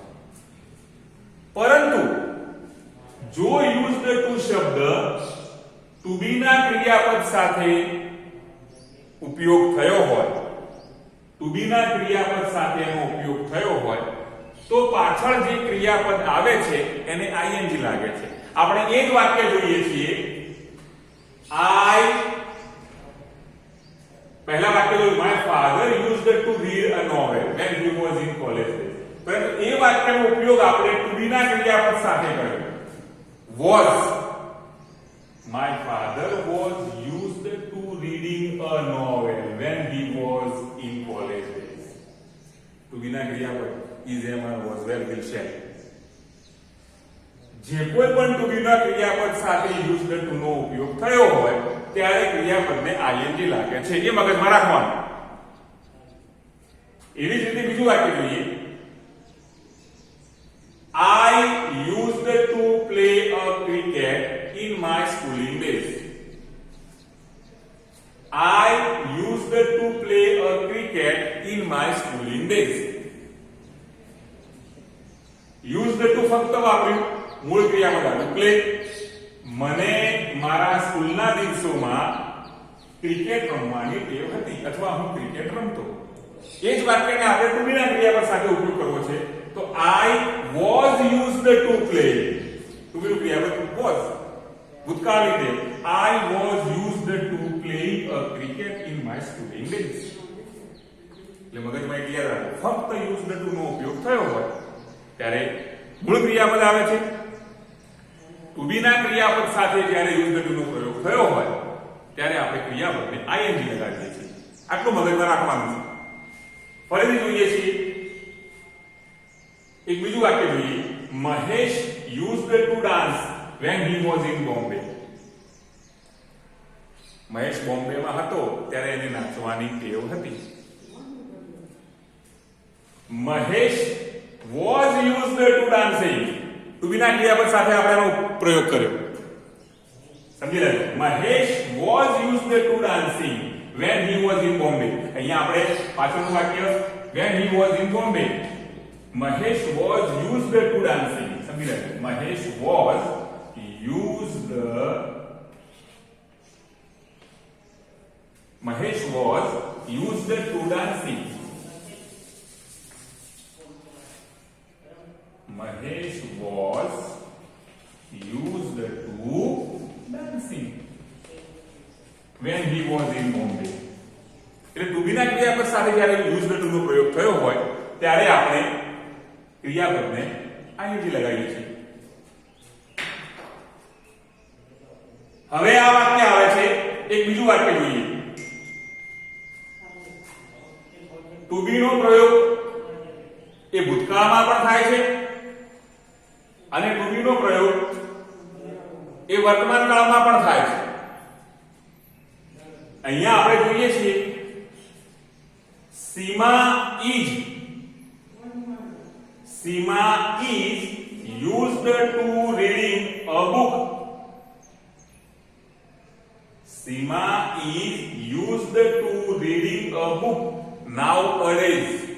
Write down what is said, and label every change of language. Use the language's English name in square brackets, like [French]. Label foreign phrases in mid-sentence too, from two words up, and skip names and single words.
[Gujarati] પરંતુ જો [English] used to [Gujarati] શબ્દ [English] to be [Gujarati] ના ક્રિયાપદ સાથે ઉપયોગ થયો હોય, [English] to be [Gujarati] ના ક્રિયાપદ સાથે એનો ઉપયોગ થયો હોય તો પાછળ જે ક્રિયાપદ આવે છે એને ing લાગે છે. આપણે એક વાક્ય જોઈએ છીએ. પહેલા વાક્ય જોયું, [English] My father used to read a novel when he was in college. [Gujarati] પરંતુ એ વાક્યનો ઉપયોગ આપણે [English] to be [Gujarati] ના ક્રિયાપદ સાથે કર્યો. [English] was. My father was used to reading a novel when he was in college days. To be na ક્રિયાપદ is, am, was, were, will, shall. [Gujarati] જે કોઈ પણ [English] to be [Gujarati] ના ક્રિયાપદ સાથે [English] used to [Gujarati] નો ઉપયોગ થયો હોય ત્યારે ક્રિયાપદને ing લાગે છે. એ મગજમાં રાખવાનું. એવી જ રીતે બીજું વાક્ય જોઈએ. [English] I used to play a cricket in my schooling days. I used to play a cricket in my schooling days. Used to [Gujarati] ફક્ત વાપર્યું, મૂળ ક્રિયાપદ આવ્યું પ્લે. મને મારા સ્કૂલના દિવસોમાં ક્રિકેટ રમવાની ટેવ હતી અથવા હું ક્રિકેટ રમતો. એ જ વાક્યને આપણે ટુ બીના ક્રિયાપદ સાથે ઉપયોગ કરવો છે. તો [English] I was used to play. [Gujarati] ટુ બીનું ક્રિયાપદ was, ભૂતકાળની ટેવ. [English] I was used to play a cricket in my schooling days. [Gujarati] એટલે મગજમાં એક યાદ રાખો, ફક્ત [English] used to [Gujarati] નો ઉપયોગ થયો હોય ત્યારે મૂળ ક્રિયાપદ આવે છે. [English] to be [Gujarati] ના ક્રિયાપદ સાથે જ્યારે [English] used to [Gujarati] નો પ્રયોગ થયો હોય ત્યારે આપણે ક્રિયાપદને ing લગાડીએ છીએ. આટલું મગજમાં રાખવાનું છે. ફરીથી જોઈએ છીએ. એક બીજું વાક્ય જોઈએ. [English] મહેશ used to dance when he was in Bombay. [Gujarati] મહેશ બોમ્બેમાં હતો ત્યારે એને નાચવાની ટેવ હતી. [English] મહેશ was used to dancing. to be [Gujarati] ના ક્રિયાપદ સાથે આપણે એનો પ્રયોગ કર્યો. સમજી લેજો. [English] મહેશ was used to dancing when he was in Bombay. [Gujarati] અહીંયા આપણે પાછળનું વાક્ય [English] when he was in Bombay. Mahesh was used to dancing. [Gujarati] સમજી લેજો. [English] Mahesh was used to dancing. Mahesh was used to dancing when he was in Bombay. [Gujarati] એટલે [English] to be [Gujarati] ના ક્રિયાપદ સાથે જ્યારે [English] used to [Gujarati] નો પ્રયોગ થયો હોય ત્યારે આપણે ક્રિયાપદને ing લગાવીએ છીએ. હવે આ વાક્ય આવે છે. એક બીજું વાક્ય જોઈએ. [English] to be [Gujarati] નો પ્રયોગ એ ભૂતકાળમાં પણ થાય છે અને [English] to be [Gujarati] નો પ્રયોગ એ વર્તમાન કાળમાં પણ થાય છે. અહીંયા આપણે જોઈએ છીએ [English] Seema is used to reading a book. Seema is used to reading a book nowadays.